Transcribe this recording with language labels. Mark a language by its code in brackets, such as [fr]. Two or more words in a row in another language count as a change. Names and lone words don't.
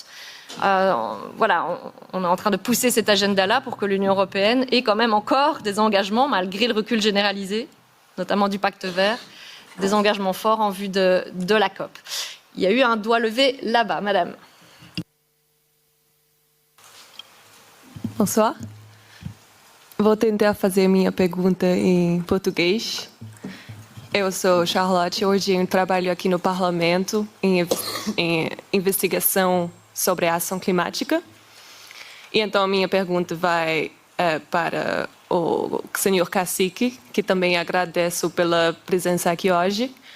[fr] On est en train de pousser cet agenda-là pour que l'Union européenne ait quand même encore des engagements, malgré le recul généralisé, notamment du pacte vert, des engagements forts en vue de la COP. Il y a eu un doigt levé là-bas, madame. Bonsoir. [pt] Vou tentar fazer minha pergunta em português. Eu sou Charlotte, hoje eu trabalho aqui no Parlamento em investigação sobre a ação climática. E então a minha pergunta vai para o senhor Cacique, que também agradeço pela presença aqui hoje.